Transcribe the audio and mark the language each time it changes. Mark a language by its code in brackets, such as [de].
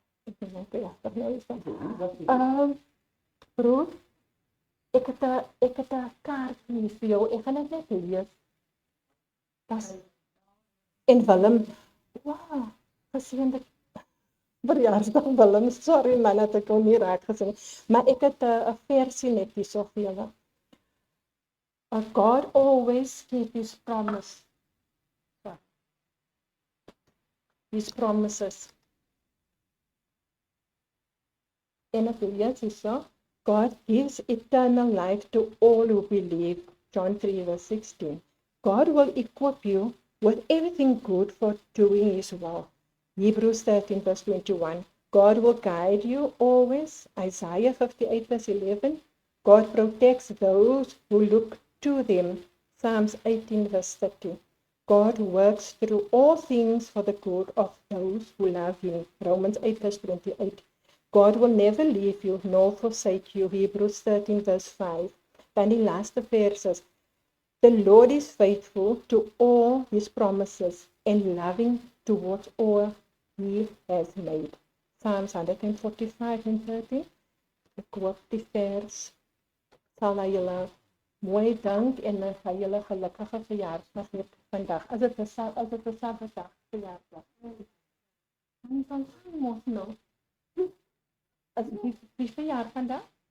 [af] Ek dink nou ja, dat broer, ek het 'n kaart vir jou. Ek gaan dit net lees. Das en Willem. Wow, geseënde verjaarsdag Willem. Sorry man, dat ek hom nie reg gesien. Maar ek het 'n versie net hierso vir julle. [en] God always keeps his promise. His promises. [af] En ek lees hierso. [en] God gives eternal life to all who believe. John 3:16. God will equip you with everything good for doing His will. Hebrews 13:21. God will guide you always. Isaiah 58:11. God protects those who look to them. Psalms 18:30. God works through all things for the good of those who love Him. Romans 8:28. God will never leave you nor forsake you. [af] Hebrews 13:5. Dan die laaste verses. [en] The Lord is faithful to all His promises and loving towards all He has made. Psalms 145:30. [af] Ek hoop die vers sal na julle mooi dank en vir julle gelukkige verjaarsdag hê vandag. As dit 'n Sabbatdag verjaarsdag. En dan mos nou. As die verjaar vandag.